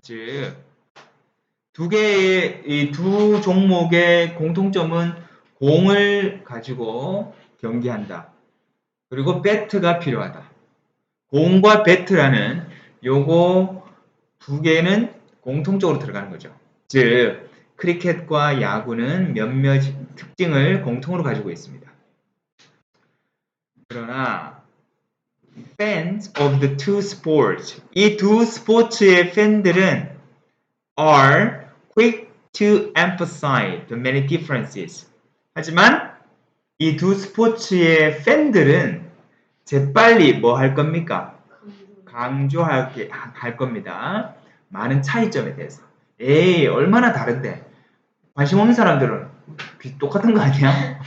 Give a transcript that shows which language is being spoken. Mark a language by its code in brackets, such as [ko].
[ko] 즉 두 개의 이 두 종목의 공통점은 공을 가지고 경기한다. 그리고 배트가 필요하다. 공과 배트라는 요거 두 개는 공통적으로 들어가는 거죠. 즉 크리켓과 야구는 몇몇 특징을 공통으로 가지고 있습니다. [en] 그러나 fans of the two sports [ko] 이 두 스포츠의 팬들은 [en] are quick to emphasize the many differences. [ko] 하지만 이 두 스포츠의 팬들은 재빨리 뭐 할 겁니까? 강조할 겁니다. 많은 차이점에 대해서. 에이, 얼마나 다른데. 관심 없는 사람들은 똑같은 거 아니야?